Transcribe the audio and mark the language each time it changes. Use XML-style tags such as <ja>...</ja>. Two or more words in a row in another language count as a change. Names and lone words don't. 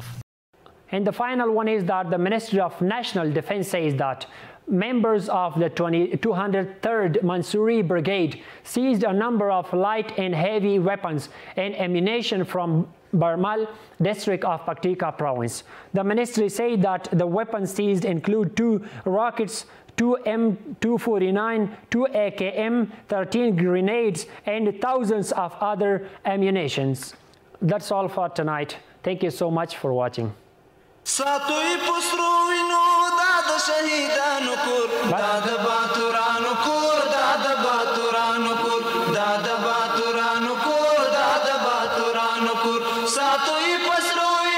<en>And the final one is that the Ministry of National Defense says that members of the 203rd Mansouri Brigade seized a number of light and heavy weapons and ammunition from Barmal district of Paktika province. The ministry said that the weapons seized include 2 rockets, 2 M249, 2 AKM, 13 grenades, and thousands of other ammunitions. That's all for tonight. Thank you so much for watching.</en> <ps>ساتوی پسرو وینو دا د شهیدانو کور دا د باتورانو کور دا د باتورانو کور دا د باتورانو کور دا د باتورانو کور ساتوی پسرو</ps>